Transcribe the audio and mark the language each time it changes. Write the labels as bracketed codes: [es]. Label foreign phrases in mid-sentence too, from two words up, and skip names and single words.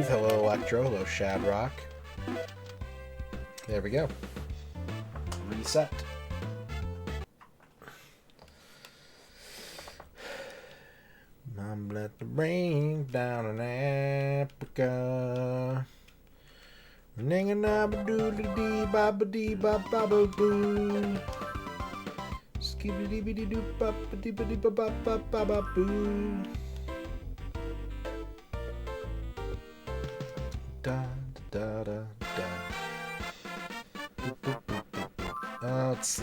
[en] Hello, Electro. Hello, Shadrock. There we go. Reset. Mom let the rain down in Africa. Ning-a-na-ba-doo-dee-ba-ba-dee-ba-ba-ba-boo. Skibidi-dee-ba-dee-ba-ba-ba-ba-ba-boo. Da-da-da-da. Let's see.